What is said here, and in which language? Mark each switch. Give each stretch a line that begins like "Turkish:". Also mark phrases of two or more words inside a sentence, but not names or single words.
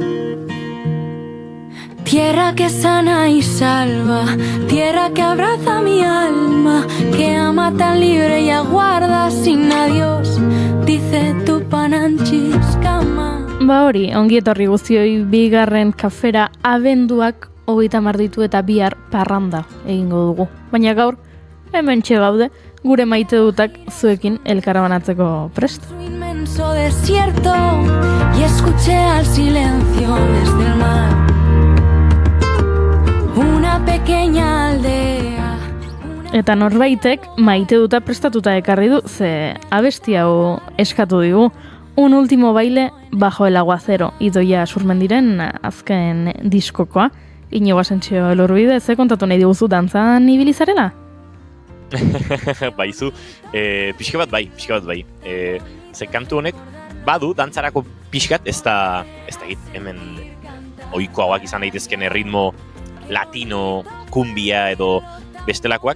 Spanish: Tierra que sana y salva, tierra que abraza mi alma, que ama tan libre y aguarda sin adiós, dice tu
Quechua: pananchis kama.
Basque: Ba hori, ongi etorri guztioi bigarren kafera abenduak 30 ditu eta bihar parranda egingo dugu. Baina gaur, hemen gaude, gure maite dutak zuekin elkarabanatzeko prest.
Spanish: Su inmenso desierto y escuché al silencio desde el mar. Una pequeña aldea.
Basque: Eta norbaitek maite duta prestatuta ekarri du, ze abesti hau eskatu digu.
Spanish: Un último baile bajo el aguacero,
Basque: Idoia Surmendiren azken diskokoa. Iñigo Asensio Elurbide, ze kontatu nahi diguzu dantzan ibili zarela? Baizu, pixka bat bai. Ze kantu honek, badu, dantzarako pixkat, ez da hemen ohiko hauak izan daitezken
Spanish: ritmo latino,
Basque: kumbia edo bestelakoak.